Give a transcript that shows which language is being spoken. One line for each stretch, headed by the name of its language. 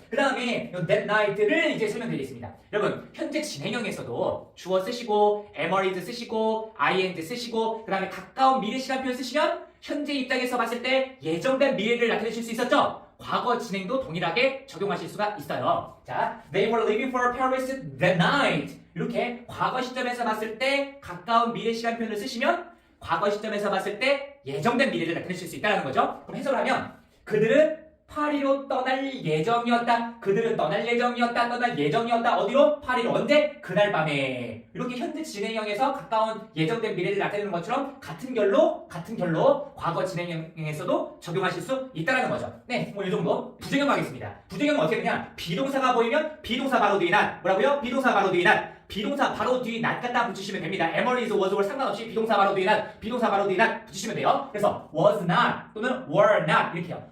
Korean: 그 다음에
English: that night
Korean: 를 이제 설명드리겠습니다. 여러분 현재 진행형에서도 주어 쓰시고 am is 쓰시고 ing 쓰시고 그 다음에 가까운 미래 시간표 쓰시면 현재 입장에서 봤을 때 예정된 미래를 나타내실 수 있었죠? 과거 진행도 동일하게 적용하실 수가 있어요.
English: 자, they were leaving for Paris that night.
Korean: 이렇게 과거 시점에서 봤을 때 가까운 미래 시간표를 쓰시면 과거 시점에서 봤을 때 예정된 미래를 나타내실 수 있다는 거죠. 그럼 해석을 하면 그들은 파리로 떠날 예정이었다. 그들은 떠날 예정이었다. 어디로? 파리로. 언제? 그날 밤에. 이렇게 현재 진행형에서 가까운 예정된 미래를 나타내는 것처럼 같은 결로 과거 진행형에서도 적용하실 수 있다는 거죠. 네, 뭐 이 정도. 부정형 가겠습니다. 부정형은 어떻게 되냐? 비동사가 보이면 비동사 바로 뒤에 not. 뭐라고요? 비동사 바로 뒤에 not. 비동사 바로 뒤에 not 갖다 붙이시면 됩니다. am, is, was, were 상관없이 비동사 바로 뒤에 not 붙이시면 돼요. 그래서 was not 또는 were not 이렇게요.